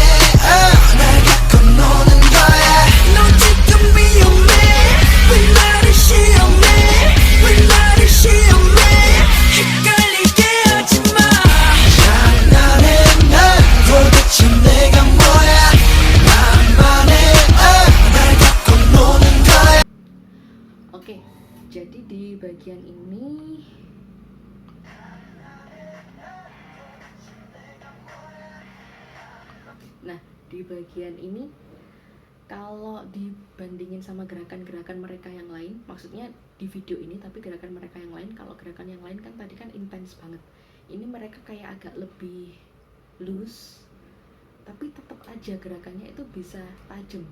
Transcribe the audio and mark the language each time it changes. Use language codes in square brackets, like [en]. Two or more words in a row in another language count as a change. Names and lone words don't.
[ko] 날 갖고 노는 거야 너 지금 위험해 왜 나를 시험해 왜 나를 시험해 헷갈리게 하지마 장난해 나 도대체 내가 뭐야 만만해 날 갖고 노는 거야 [id] Oke, jadi di bagian ini di bagian ini kalau dibandingin sama gerakan-gerakan mereka yang lain, maksudnya di video ini, tapi gerakan mereka yang lain, kalau gerakan yang lain kan tadi kan intens banget, ini mereka kayak agak lebih loose, tapi tetap aja gerakannya itu bisa tajam.